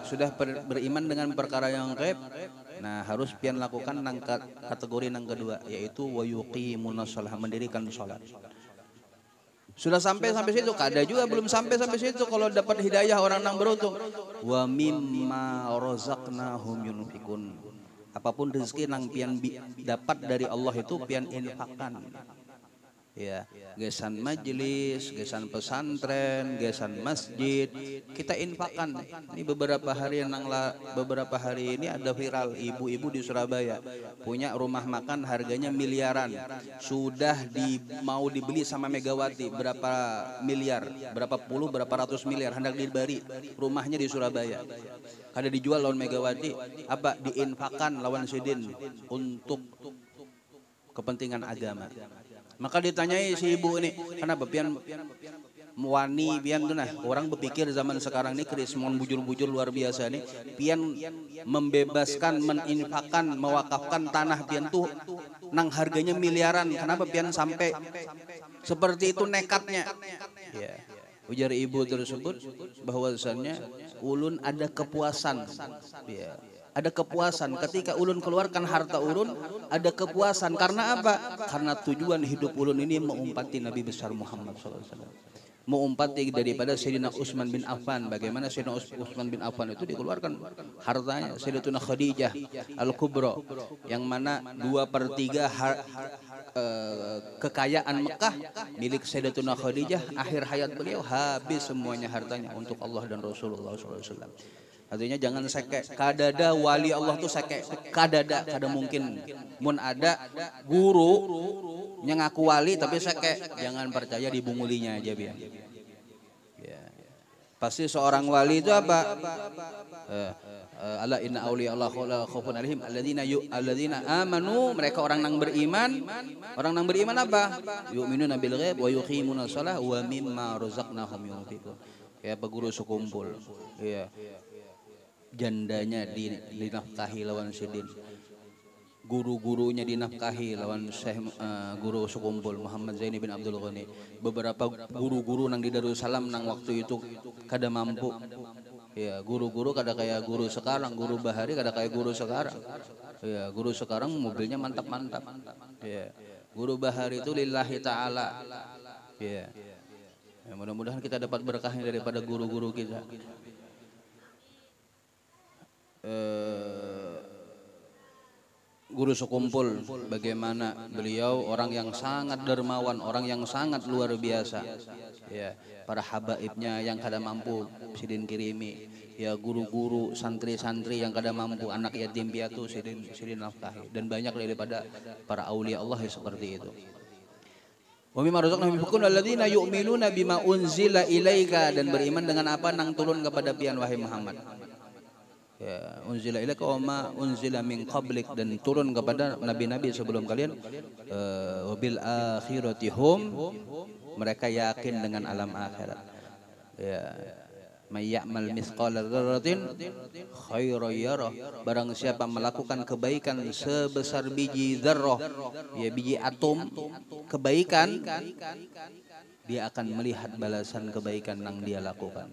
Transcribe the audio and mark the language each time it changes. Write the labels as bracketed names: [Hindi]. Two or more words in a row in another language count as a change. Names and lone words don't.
[Indonesian] Sudah beriman dengan perkara yang gaib. Nah, harus pian lakukan kategori yang kedua, yaitu [Arabic] ويقيمون الصلاة, [Indonesian] mendirikan salat. [Banjar] Sudah sampai situ, kada juga belum sampai situ kalau dapat hidayah orang yang beruntung. [Arabic] ومما رزقناهم ينفقون. [Banjar] Apapun rezeki nang pian dapat dari Allah itu pian infakkan. Ya, gesan majelis, gesan pesantren, gesan masjid, [Indonesian] kita infakkan. Ini beberapa hari ini ada viral ibu-ibu di Surabaya punya rumah makan harganya miliaran. Sudah mau dibeli sama Megawati berapa miliar, berapa puluh, berapa ratus miliar hendak dibeli rumahnya di Surabaya. [Banjar] Kada dijual lawan Megawati, apa diinfakkan lawan sidin untuk kepentingan agama. Maka ditanyai si ibu ini, kenapa pian wani pian tuh nah, orang berpikir zaman sekarang ini krismon bujur-bujur luar biasa nih, pian membebaskan, meninfakkan, mewakafkan tanah pian tuh nang harganya miliaran. Kenapa pian sampai seperti itu nekatnya? [Indonesian] Ya. [Banjar] Ujar ibu tersebut bahwasannya ulun ada kepuasan. [Indonesian] Ya. [Banjar] Ada kepuasan ketika ulun keluarkan harta ulun, ada kepuasan karena apa? Karena tujuan hidup ulun ini mengumpati Nabi besar Muhammad SAW, mengumpati daripada Sayyidina Utsman bin Affan. [Indonesian] Bagaimana Sayyidina Utsman bin Affan itu dikeluarkan hartanya Sayyidatuna Khadijah Al-Kubra, yang mana 2/3 kekayaan Mekah milik Sayyidatuna Khadijah. Akhir hayat beliau habis semuanya hartanya untuk Allah dan Rasulullah SAW. [Banjar] Artinya jangan seke, kadada wali Allah tuh seke, kadada, kada mungkin. Mun ada guru yang ngaku wali tapi seke, jangan percaya, dibungulinya aja biar. [Indonesian] Ya. Pasti seorang wali itu apa? [Arabic] ألا إن أولياء الله لا خوف عليهم الذين آمنوا, [Indonesian] mereka orang yang beriman. Orang yang beriman apa? [Arabic] يؤمنون بالغيب ويقيمون الصلاة ومما رزقناهم ينفقون. [Indonesian] Ya, guru sekumpul. Ya. [Banjar] Jandanya dinafkahi lawan sidin. Guru-gurunya dinafkahi lawan Syekh guru sekumpul Muhammad Zaini bin Abdul Ghani. Beberapa guru-guru nang di Darussalam nang waktu itu kada mampu. Ya, guru-guru kada kayak guru sekarang, guru Bahari kada kayak guru sekarang. [Indonesian] Ya, guru sekarang mobilnya mantap-mantap. Ya. Guru Bahari itu [Arabic] لله تعالى. [Indonesian] Ya. Ya, mudah-mudahan kita dapat berkahnya daripada guru-guru kita. Guru sekumpul, bagaimana beliau orang yang sangat dermawan, orang yang sangat luar biasa. [Banjar] Ya, para habaibnya yang kada mampu sidin kirimi. Ya, guru-guru, santri-santri yang kada mampu, anak yatim piatu sidin nafkahi, dan banyak daripada para aulia Allah yang seperti itu. [Arabic] ومما رزقناهم ينفقون الذين يؤمنون بما أنزل إليك, [Banjar] dan beriman dengan apa nang turun kepada pian wahai Muhammad. [Arabic] Ya, أنزل إليك وما أنزل من قبلك, [Indonesian] dan turun kepada nabi-nabi sebelum kalian. [Arabic] وبالآخرة هم, [Indonesian] mereka yakin dengan alam akhirat. Ya, [Arabic] من يعمل مثقال ذرة خيرا يره, [Indonesian] barang siapa melakukan kebaikan sebesar biji dzarrah, ya biji atom kebaikan, dia akan melihat balasan kebaikan yang dia lakukan.